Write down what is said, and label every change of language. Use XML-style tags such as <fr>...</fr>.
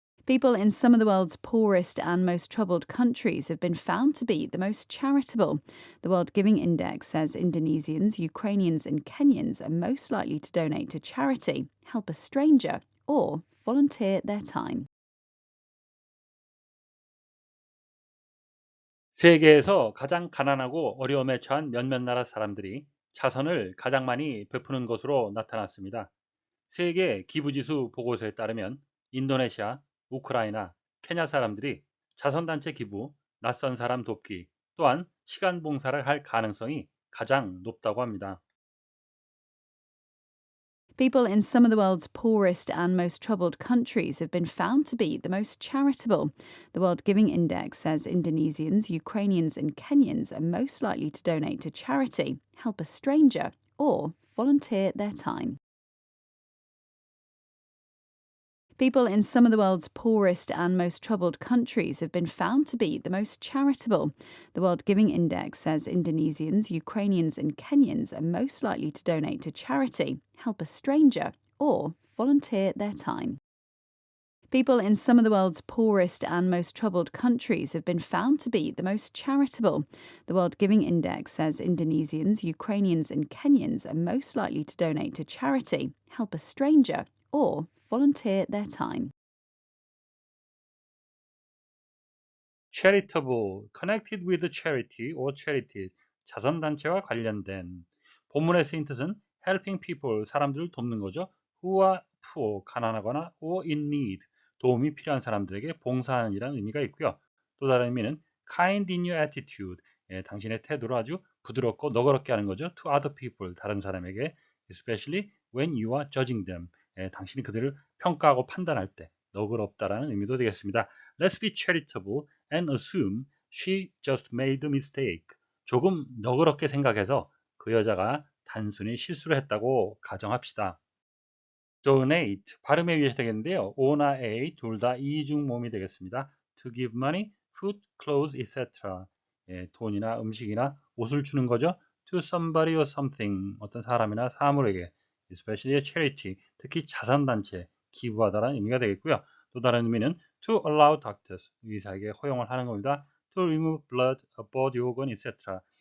<en>People in some of the world's poorest and most troubled countries have been found to be the most charitable. The World Giving Index says Indonesians, Ukrainians, and Kenyans are most likely to donate to charity, help a stranger, or volunteer their time.</en> <ko>세계에서 가장 가난하고 어려움에 처한 몇몇 나라 사람들이 자선을 가장 많이 베푸는 것으로 나타났습니다. 세계 기부지수 보고서에 따르면 인도네시아, 우크라이나, 케냐 사람들이 자선단체 기부, 낯선 사람 돕기, 또한 시간 봉사를 할 가능성이 가장 높다고 합니다.</ko> <en>People in some of the world's poorest and most troubled countries have been found to be the most charitable. The World Giving Index says Indonesians, Ukrainians, and Kenyans are most likely to donate to charity, help a stranger, or volunteer their time. People in some of the world's poorest and most troubled countries have been found to be the most charitable. The World Giving Index says Indonesians, Ukrainians, and Kenyans are most likely to donate to charity, help a stranger, or volunteer their time. People in some of the world's poorest and most troubled countries have been found to be the most charitable. The World Giving Index says Indonesians, Ukrainians, and Kenyans are most likely to donate to charity, help a stranger, or volunteer their time. charitable, connected with charity or charities,</en> <ko>자선단체와 관련된. 본문에 쓰인 뜻은</ko> <en>helping people,</en> <ko>사람들을 돕는 거죠.</ko> <en>who are poor,</en> <ko>가난하거나</ko> <en>or in need,</en> <ko>도움이 필요한 사람들에게 봉사하는 이라는 의미가 있고요. 또 다른 의미는</ko> <en>kind in your attitude,</en> <ko>당신의 태도를 아주 부드럽고 너그럽게 하는 거죠.</ko> <en>to other people,</en> <ko>다른 사람에게,</ko> <en>especially when you are judging them,</en> <ko>당신이 그들을 평가하고 판단할 때 너그럽다라는 의미도 되겠습니다.</ko> <en>Let's be charitable and assume she just made a mistake.</en> <ko>조금 너그럽게 생각해서 그 여자가 단순히 실수를 했다고 가정합시다. donate, 발음에 의해서 되겠는데요. O나 A 둘 다 이중 모음이 되겠습니다.</ko> <en>to give money, food, clothes, etc.</en> <ko>돈이나 음식이나 옷을 주는 거죠.</ko> <en>to somebody or something,</en> <ko>어떤 사람이나 사물에게,</ko> <en>especially a charity,</en> <ko>특히 자선단체, 기부하다라는 의미가 되겠고요. 또 다른 의미는</ko> <en>to allow doctors,</en> <ko>의사에게 허용을 하는 겁니다.</ko> <en>to remove blood, body organ, etc.</en>